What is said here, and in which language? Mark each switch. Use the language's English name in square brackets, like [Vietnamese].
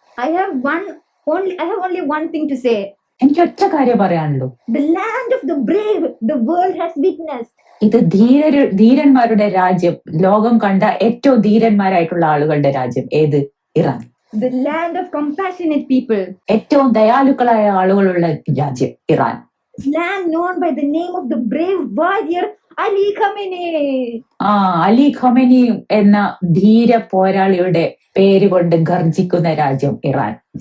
[English] I have only one thing to say. [Malayalam] എനിക്ക് ഒറ്റ കാര്യം പറയാനുള്ളൂ. [English] The land of the brave, the world has witnessed. [Malayalam] ഇത് ധീരന്മാരുടെ രാജ്യം, ലോകം കണ്ട ഏറ്റവും ധീരന്മാരായിട്ടുള്ള ആളുകളുടെ രാജ്യം. ഏത്? Iran. [English] The land of compassionate people. [Malayalam] ഏറ്റവും ദയാലുക്കളായ ആളുകളുള്ള രാജ്യം Iran. [English] Land known by the name of the brave warrior Ali Khamenei. [Malayalam] Ali Khamenei എന്ന ധീര പോരാളിയുടെ പേര് കൊണ്ട് ഗർജിക്കുന്ന രാജ്യം ഇറാൻ.